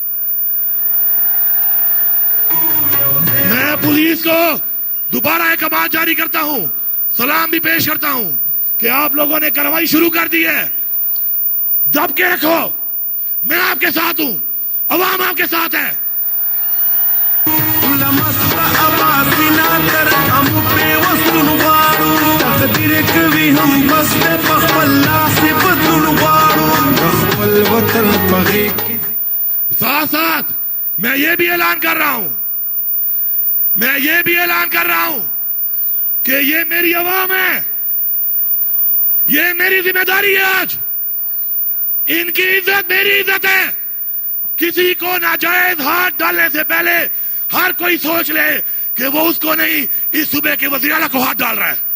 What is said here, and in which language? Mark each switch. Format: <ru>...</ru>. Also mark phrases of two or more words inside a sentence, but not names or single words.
<ur>میں پولیس کو دوبارہ احکامات جاری کرتا ہوں، سلام بھی پیش کرتا ہوں کہ آپ لوگوں نے کارروائی شروع کر دی ہے، دب کے رکھو، میں آپ کے ساتھ ہوں، عوام آپ کے ساتھ ہے۔</ur> <ps>تر هم په وسلون غواړو تقدیر کوي هم بس په خپل لاس بدلون غواړو د خپل وطن په غېږ کې</ps> <ur>ساتھ ساتھ میں یہ بھی اعلان کر رہا ہوں کہ یہ میری عوام ہے, یہ میری ذمہ داری ہے. آج ان کی عزت میری عزت ہے. کسی کو ناجائز ہاتھ ڈالنے سے پہلے ہر کوئی سوچ لے کہ وہ اس کو نہیں, اس صوبے کے وزیر اعلیٰ کو ہاتھ ڈال رہا ہے.</ur>